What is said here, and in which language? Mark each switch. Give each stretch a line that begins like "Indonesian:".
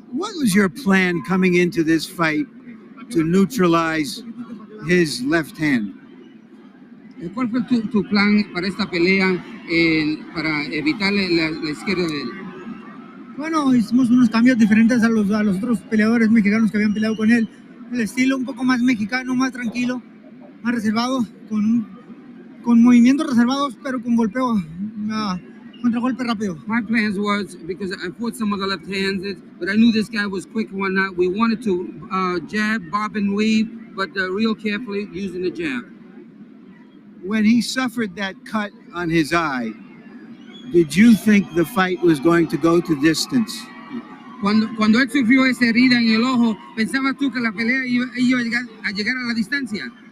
English: what was your plan coming into this fight to neutralize his left hand?
Spanish: ¿Cuál fue tu plan para esta pelea para evitar la izquierda de él? Bueno, hicimos unos cambios diferentes a los otros peleadores mexicanos que habían peleado con él. El estilo un poco más mexicano, más tranquilo, más reservado, con movimientos reservados, pero con golpeo, contragolpe rápido.
English: My plans was, because I fought some of the left-handed, but I knew this guy was quick and whatnot. We wanted to jab, bob, and weave, but real carefully using the jab. When he suffered that cut on his eye, did you think the fight was going to go to distance?
Spanish: Cuando él sufrió esa herida en el ojo, ¿pensabas tú que la pelea iba a llegar a la distancia?